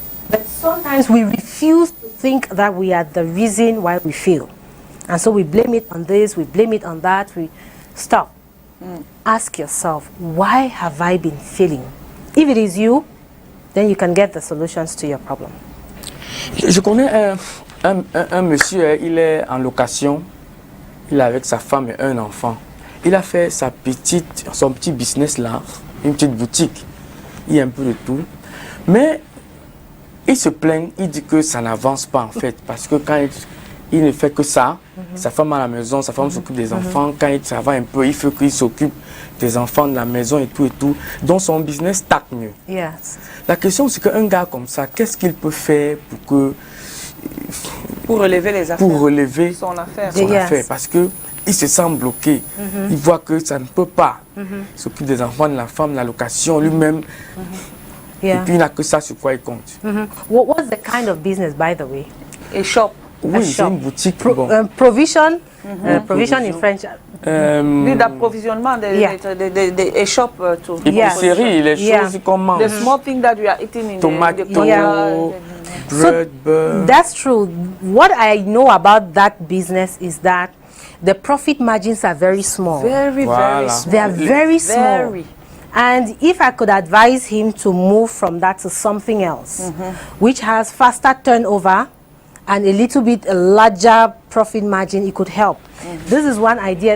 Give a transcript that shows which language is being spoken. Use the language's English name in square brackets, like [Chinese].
[English] But sometimes we refuse to think that we are the reason why we fail. And so we blame it on this, we blame it on that, we stop. Ask yourself, why have I been failing? If it is you, then you can get the solutions to your problem. [French] Je connais un monsieur, il est en location, il est avec sa femme et un enfant. Il a fait son petit business là, une petite boutique. Il y a un peu de tout. Mais il se plaint, il dit que ça n'avance pas en fait, parce que quand il ne fait que ça, sa femme à la maison, sa femme s'occupe des enfants, quand ça va un peu, il faut qu'il s'occupe des enfants de la maison et tout, donc son business stagne mieux. [English] Yes. [French] La question c'est qu'un gars comme ça, qu'est-ce qu'il peut faire pour relever les affaires, pour relever son affaire, parce que il se sent bloqué, il voit que ça ne peut pas, il s'occupe des enfants, de la femme, de la location, lui-même, et puis il n'a que ça sur quoi il compte. [English] What's the kind of business, by the way? A shop. [French] Oui, c'est une boutique. [English] Provision, provision in French. [French] D'approvisionnement, [English] a shop to. [French] Épicerie, les choses qu'on mange. [English] The small thing that we are eating in tomato, bread, so that's true. What I know about that business is that the profit margins are very small. Very small. They are very small. And if I could advise him to move from that to something else, which has faster turnover and a little bit a larger profit margin, it could help. This is one idea.